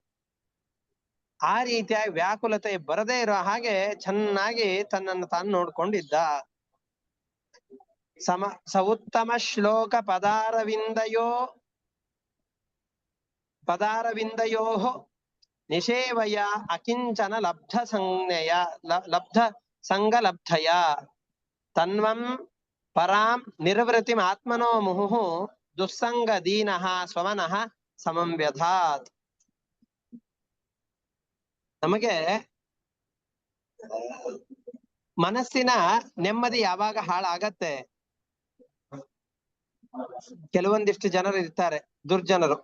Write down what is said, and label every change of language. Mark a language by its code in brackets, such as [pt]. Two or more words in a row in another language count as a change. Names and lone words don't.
[kn] ಆ ರೀತಿಯಾಗಿ ವ್ಯಾಕುಲತೆ ಬರದೇ ಇರೋ ಹಾಗೆ ಚೆನ್ನಾಗಿ ತನ್ನನ್ನು ತಾನು ನೋಡ್ಕೊಂಡಿದ್ದ. [sa] ಸ ಉತ್ತಮ ಶ್ಲೋಕ ಪದಾರವಿಂದಯೋ ಪದಾರವಿಂದಯೋಃ ನಿಷೇವಯ ಅಕಿಂಚನ ಲಬ್ಧ ಸಂಗಲಬ್ಧಯ ತನ್ವಂ ಪರಾಂ ನಿರ್ವೃತಿಂ ಆತ್ಮನೋ ಮುಹುಃ ದುಸ್ಸಂಗ ದೀನಃ ಸ್ವಮನಃ ಸಮಂ ವ್ಯಧಾತ್. [kn] ನಮಗೆ ಮನಸ್ಸಿನ ನೆಮ್ಮದಿ ಯಾವಾಗ ಹಾಳಾಗತ್ತೆ, ಕೆಲವೊಂದಿಷ್ಟು ಜನರು ಇರ್ತಾರೆ, ದುರ್ಜನರು.